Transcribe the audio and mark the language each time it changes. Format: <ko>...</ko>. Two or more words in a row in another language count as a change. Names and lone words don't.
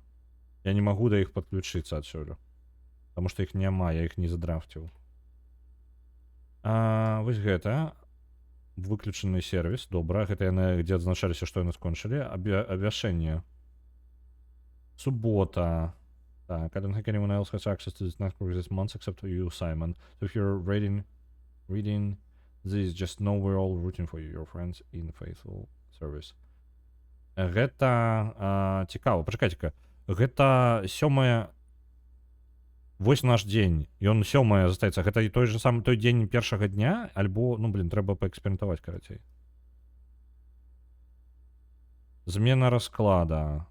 <be>Я не магу да іх падключыцца адсюль. Таму што іх няма, я іх не задрафціў. Вось гэта. Выключаны сервіс. Добра. Гэта яны, дзе адзначаліся, што яны скончылі. Абвяшэнне. Субота. Так,</be> <en>I don't think anyone else has access to this network this month except you, Simon. So if you're reading this, just know we're all rooting for you, your friends in faithful service.</en> <be>Гэта цікава. Пачакайце-ка. Гэта 7... Вось наш дзень. Ён 7 застаецца. Гэта і той же самы той дзень першага дня, альбо, ну, блин, трэба паэксперыментаваць, карацей. Змена расклада.</be>